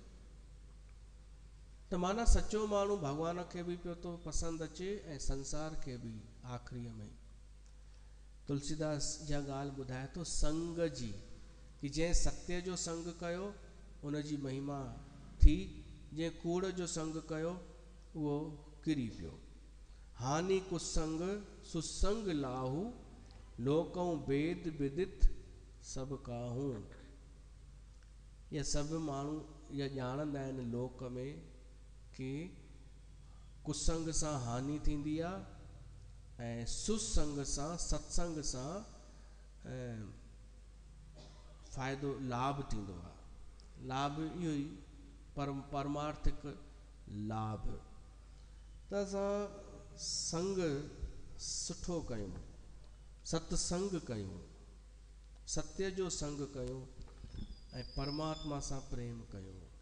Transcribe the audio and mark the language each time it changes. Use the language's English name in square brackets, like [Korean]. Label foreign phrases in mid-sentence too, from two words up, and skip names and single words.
[Sindhi] त माना सचो माण्हू भॻवान खे बि पियो थो पसंदि अचे ऐं संसार खे बि। आख़िरीअ में तुलसीदास इहा ॻाल्हि ॿुधाए थो संग जी, कि जंहिं सत्य जो संग कयो उन जी महिमा थी, जंहिं कूड़ जो संग कयो उहो किरी पियो। [Awadhi] हानि कुसंग सुसंग लाहू, लोकऊं भेद विदित सभु काहू। [Sindhi] इहे सभु माण्हू इहा ॼाणंदा आहिनि लोक में कि कुसंग सां हानि थींदी आहे ऐं सुसंग सां, सत्संग सां फ़ाइदो लाभ थींदो आहे। लाभ इहो ई परमार्थिक लाभ। त असां संग सुठो कयूं, सत्संग कयूं, सत्य जो संग कयूं ऐं परमात्मा सां प्रेम कयूं।